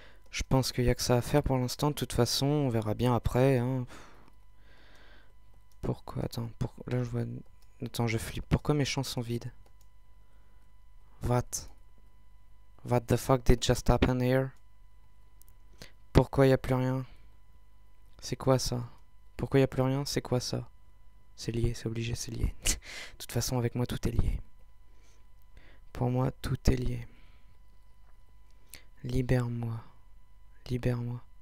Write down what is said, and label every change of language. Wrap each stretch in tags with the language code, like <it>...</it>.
<fr>Je pense qu'il n'y a que ça à faire pour l'instant. De toute façon, on verra bien après. Hein. Pourquoi? Attends, là je vois... Attends, je flippe. Pourquoi mes champs sont vides?</fr> <en>What? What the fuck did just happen here?</en> <fr>Pourquoi il n'y a plus rien? C'est quoi ça? Pourquoi il n'y a plus rien? C'est quoi ça? C'est lié, c'est obligé, c'est lié. De toute façon, avec moi, tout est lié. Pour moi, tout est lié. Libère-moi. Libère-moi.</fr>